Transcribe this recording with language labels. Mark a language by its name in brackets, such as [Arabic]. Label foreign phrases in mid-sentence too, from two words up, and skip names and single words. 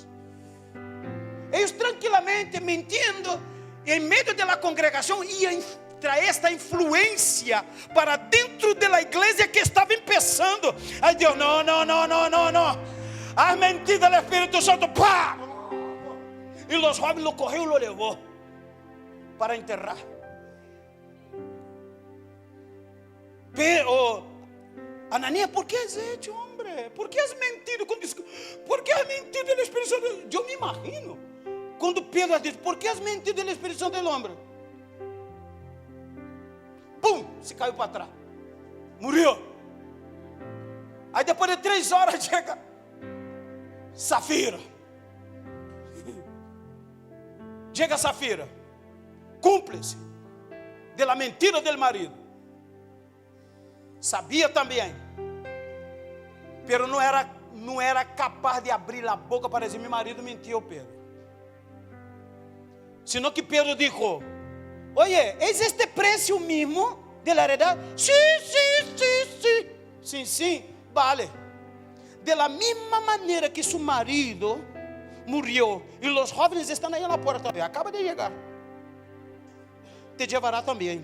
[Portuguese] Eles tranquilamente mentindo, em meio da congregação, iam trazer esta influência para dentro da igreja que estava começando. Aí Deus, não. A mentira do Espírito Santo, pá! E os jovens lo correu e lo levou para enterrar. [Spanish] Pero Ananias, ¿por qué has hecho, hombre? ¿Por qué has mentido? ¿Por qué has mentido del Espíritu Santo? Yo me imagino [Portuguese] quando Pedro diz: [Spanish] ¿por qué has mentido del Espíritu Santo del hombre? [Portuguese] Pum, se caiu para trás, morreu. depois de 3 horas chega Safira. Chega Safira, cúmplice [Spanish] de la mentira del marido. [Portuguese] Sabia também, pero não era capaz de abrir a boca para dizer: meu marido mentiu, Pedro. [Spanish] Sino que Pedro dijo: oye, ¿es este precio mismo de la heredad? Sí, vale. De la misma manera que su marido murió y los jóvenes están ahí en la puerta, acaba de llegar, te llevará también.